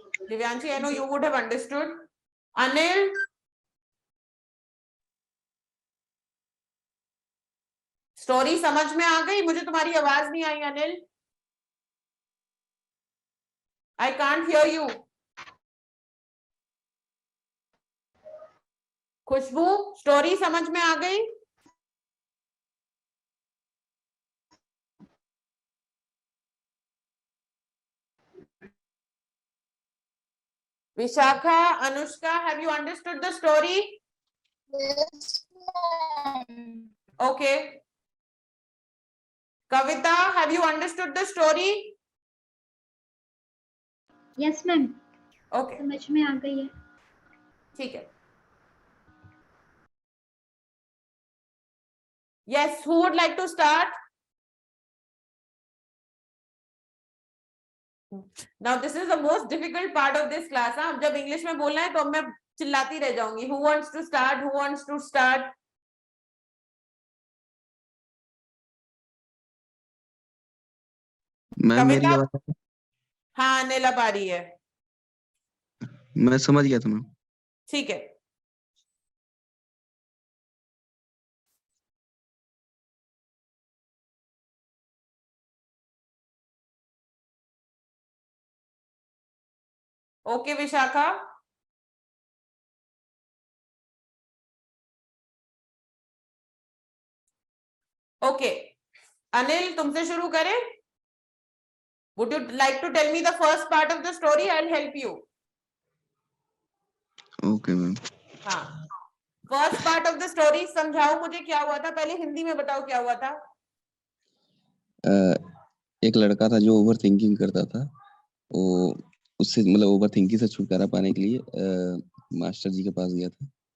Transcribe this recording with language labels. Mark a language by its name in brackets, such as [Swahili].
[English] Divyanshi, I know you would have understood. [Hindi] Anil, story समझ में आ गई? मुझे तुम्हारी आवाज नहीं आई Anil. [English] I can't hear you. [Hindi] Khushboo, story समझ में आ गई? [English] Vishakha, Anushka, have you understood the story? Yes, ma'am. Okay. Kavita, have you understood the story? Yes ma'am, Okay, [Hindi] समझ में आ गई है. ठीक है. [English] Yes, who would like to start? Now this is the most difficult part of this class. [Hindi] हाँ, जब English में बोलना है तो मैं चिल्लाती रह जाऊंगी. [English] Who wants to start? Who wants to start? [Hindi] Ma'am मेरी कविता? आवाज हाँ, अनिल अब आ रही है. मैं समझ गया था मैम. ठीक है. [English] Okay Vishakha. [Hindi] ओके, अनिल तुमसे शुरू करें? [English] Would you like to tell me the first part of the story? I'll help you. Okay ma'am. [Hindi] हाँ, [English] first part of the story [Hindi] समझाओ मुझे, क्या हुआ था? पहले हिंदी में बताओ क्या हुआ था. एक लड़का था जो ओवर थिंकिंग करता था. वो उससे मतलब ओवर थिंकिंग से छुटकारा पाने के लिए मास्टर जी के पास गया था.